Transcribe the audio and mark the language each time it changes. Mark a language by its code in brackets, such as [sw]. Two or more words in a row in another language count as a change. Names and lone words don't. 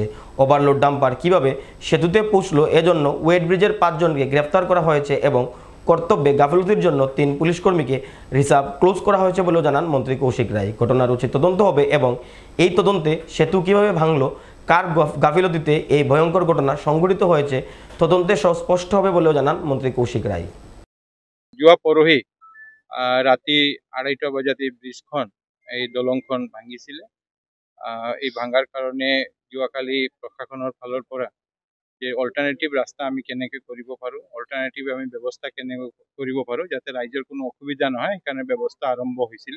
[bn] ওভারলোড ডাম্পার কীভাবে সেতুতে পৌঁছলো এজন্য ওয়েট ব্রিজের 5 জনকে গ্রেফতার করা হয়েছে এবং কর্তব্যে গাফিলতির জন্য 3 পুলিশ কর্মীকে রিজার্ভ ক্লোজ করা হয়েছে বলেও জানান মন্ত্রী কৌশিক রায়। ঘটনার উচিত তদন্ত হবে এবং এই তদন্তে সেতু কীভাবে ভাঙলো, কার গাফিলতিতে এই ভয়ঙ্কর ঘটনা সংঘটিত হয়েছে তদন্তে স্পষ্ট হবে বলেও জানান মন্ত্রী কৌশিক রায়। [as] যোৱা পৰহি ৰাতি 2:30 বজাত এই ব্ৰিজখন এই দলংখন ভাঙিছিলে। এই ভাঙাৰ কাৰণে যোৱাকালি প্ৰশাসনৰ ফালৰ পৰা যে অল্টাৰনেটিভ ৰাস্তা আমি কেনেকৈ কৰিব পাৰোঁ, অল্টাৰনেটিভ আমি ব্যৱস্থা কেনেকৈ কৰিব পাৰোঁ যাতে ৰাইজৰ কোনো অসুবিধা নহয়, সেইকাৰণে ব্যৱস্থা আৰম্ভ হৈছিলে।